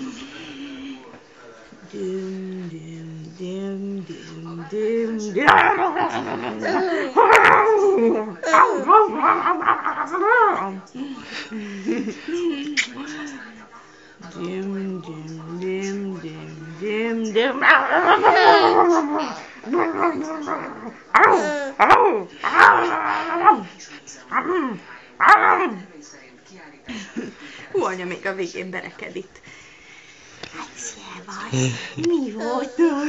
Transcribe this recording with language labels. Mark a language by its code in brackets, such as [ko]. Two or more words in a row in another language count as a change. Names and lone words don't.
[hu] Dim, dim, dim, dim, dim, dim. Dim, dim, dim, dim, dim, dim. Hú, anya még a végén bereked itt. Hát, szia vagy. Mi volt az?